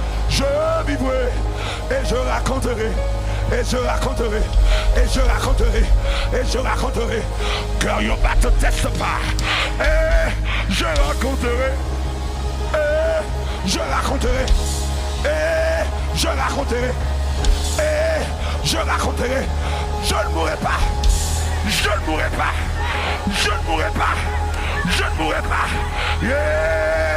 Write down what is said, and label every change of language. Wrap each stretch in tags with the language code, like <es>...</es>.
<fr>Je vivrai et je raconterai, et je raconterai, et je raconterai, et je raconterai.</fr> <en>Girl, you're about to testify.</en> <fr>Et je raconterai, et je raconterai, et je raconterai, et je raconterai. Je ne mourrai pas, je ne mourrai pas, je ne mourrai pas, je ne mourrai pas. Yeah.</fr>